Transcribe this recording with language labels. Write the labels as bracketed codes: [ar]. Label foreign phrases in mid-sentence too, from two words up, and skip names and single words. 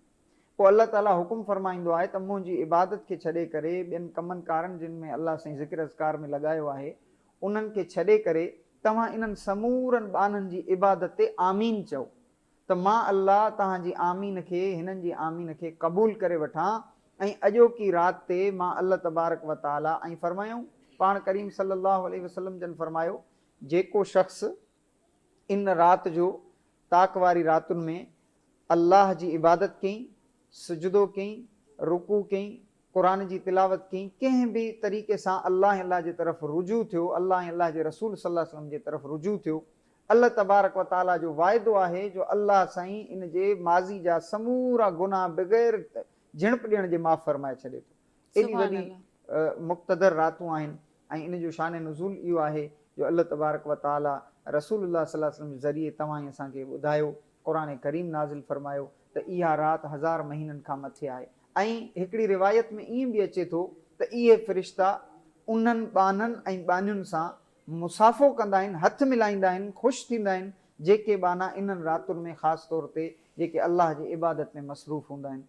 [sd] पोइ अल्लाह ताला हुकुम फरमाईंदो आहे त मुंहिंजी इबादत खे छॾे करे ॿियनि कमनि कारनि जिन में अल्लाह साईं ज़िक्र अज़कार में लॻायो आहे उन्हनि खे छॾे करे तव्हां इन्हनि समूरनि बाननि जी इबादत ते आमीन चओ, त मां अल्लाह तव्हांजी आमीन खे हिननि जी आमीन खे क़बूल करे वठां ऐं अॼोकी राति ते मां [ar] الله تبارك و [sd] तआला ऐं फरमायूं पाण करीम [ar] صلى الله عليه وسلم [sd] जन फरमायो, जेको शख़्स इन राति जो ताक़ वारी रातुनि में अल्लाह जी इबादत कई, सुजदो कई, रुकू कई, क़ुरान जी तिलावत कई, कंहिं बि तरीक़े सां अल्लाह अल्लाह जे तरफ़ रुजू थियो, अल्लाह अल्लाह जे रसूल [ar] صلى الله عليه وسلم [sd] जे तरफ़ रुजू थियो, [ar] الله تبارك وتعالى [sd] जो वाइदो आहे जो अल्लाह साईं इन जे माज़ी जा समूरा गुनाह बग़ैर झिणप ॾियण जे माफ़ फरमाए छॾे थो। एॾी सुभान वॾी अल्लाह। मुक़्तदर रातूं आहिनि ऐं इन जो शान नुज़ूल इहो आहे जो [ar] الله تبارك وتعالى [sd] रसूलुल्लाह [ar] صلى الله عليه وسلم [sd] जे ज़रिए तव्हां असांखे ॿुधायो, क़ुरान करीम नाज़िल फरमायो त इहा राति 1000 महीननि खां मथे आहे। ऐं हिकिड़ी रिवायत में ईअं बि अचे थो त इहे फ़रिश्ता उन्हनि बाननि ऐं बानियुनि सां मुसाफ़ो कंदा आहिनि, हथ मिलाईंदा आहिनि, ख़ुशि थींदा आहिनि, जेके बाना इन्हनि रातुनि में ख़ासि तौर ते जेके अल्लाह जी इबादत में मसरूफ़ हूंदा आहिनि।